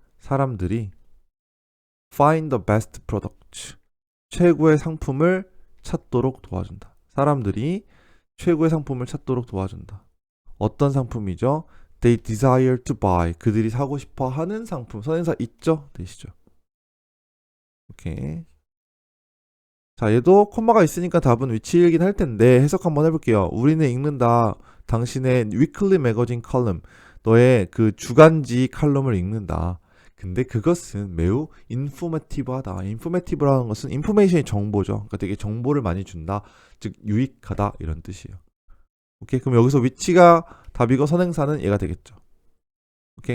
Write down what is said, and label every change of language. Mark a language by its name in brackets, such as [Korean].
[Korean] 사람들이 [English] find the best product. [Korean] 최고의 상품을 찾도록 도와준다. 사람들이 최고의 상품을 찾도록 도와준다. 어떤 상품이죠? [English] They desire to buy. [Korean] 그들이 사고 싶어 하는 상품. 선행사 있죠? 되시죠? 오케이. 자, 얘도 콤마가 있으니까 답은 위치이긴 할 텐데 해석 한번 해볼게요. 우리는 읽는다. 당신의 [English] weekly magazine column. [Korean] 너의 그 주간지 칼럼을 읽는다. 근데 그것은 매우 informative하다. informative라는 것은 information이 정보죠. 그러니까 되게 정보를 많이 준다. 즉 유익하다 이런 뜻이에요. 오케이. 그럼 여기서 위치가 답이고 선행사는 얘가 되겠죠. 오케이.